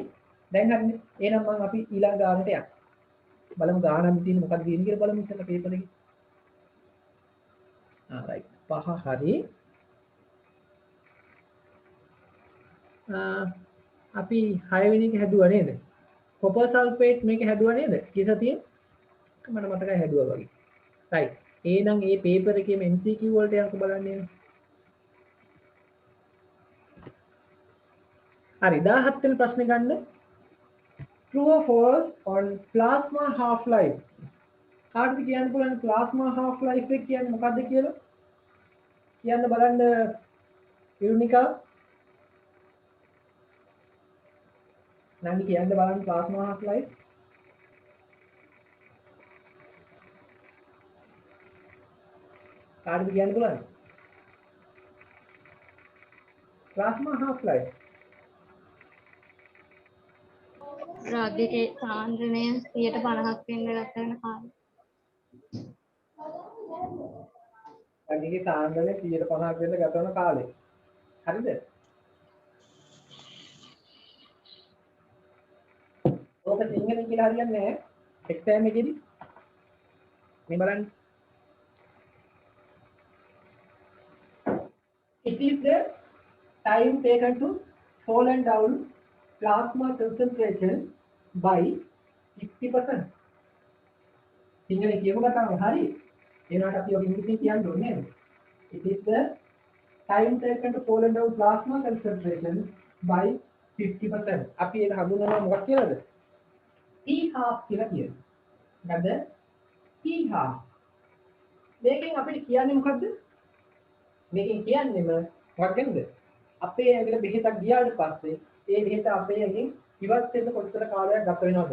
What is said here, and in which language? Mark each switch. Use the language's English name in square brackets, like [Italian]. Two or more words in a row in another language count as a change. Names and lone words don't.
[Sinhala] දැන් හරිනේ. එහෙනම් මම අපි ඊළඟ ගානට යන්න. බලමු ගානක් තියෙන මොකක්ද තියෙන්නේ කියලා බලමු ඉතින් පේපර් එකේ. right. පහ හරි. අපි 6 වෙනි එක හැදුවා නේද? [English] copper sulfate [Sinhala] මේක හැදුවා නේද? කීසතිය? මට මතකයි හැදුවා වගේ. right. එහෙනම් මේ පේපර් එකේම MCQ වලට යන්න බලන්න. හරි 17 වෙනි ප්‍රශ්නේ ගන්න. [English] True or false on plasma half life. [Sinhala] කාටද කියන්න පුළුවන් [English] plasma half life [Sinhala] එක කියන්නේ මොකක්ද කියලා? කියන්න බලන්න යුනිකා. නංගි කියන්න බලන්න [English] plasma half life. [Sinhala] කාටද කියන්න පුළුවන්? [English] plasma half life. [Sinhala] රාගයේ සාන්ද්‍රණය 150ක් වෙන්න ගත වෙන කාලය. රාගයේ සාන්ද්‍රණය 150ක් වෙන්න ගත වෙන කාලය. හරිද? ඕක සිංහලෙන් කියලා හරියන්නේ නැහැ. එක්සෑම් එකේදී මේ බලන්න. [English] It is the time taken to fallen down plasma concentration by 50%. [Sinhala] සිංහලෙන් කියමු කතාව හරි. ඒනකට අපි ඔක ඉංග්‍රීසියෙන් කියන්න ඕනේ නේද? [English] It is the time taken to fallen down plasma concentration by 50%. [Sinhala] අපි ඒක හඳුන්වනවා මොකක් කියලාද? [English] T half [Sinhala] කියලා කියනවා. මොකද [English] T half. [Sinhala] මේකෙන් අපිට කියන්නේ මොකද්ද? මේකෙන් කියන්නේම මොකක්ද? අපේ ඇඟට බෙහෙතක් ගියාට පස්සේ ඒ බෙහෙත අපේ ඇඟෙන් ඉවත් වෙන්න කොච්චර කාලයක් ගත වෙනවද?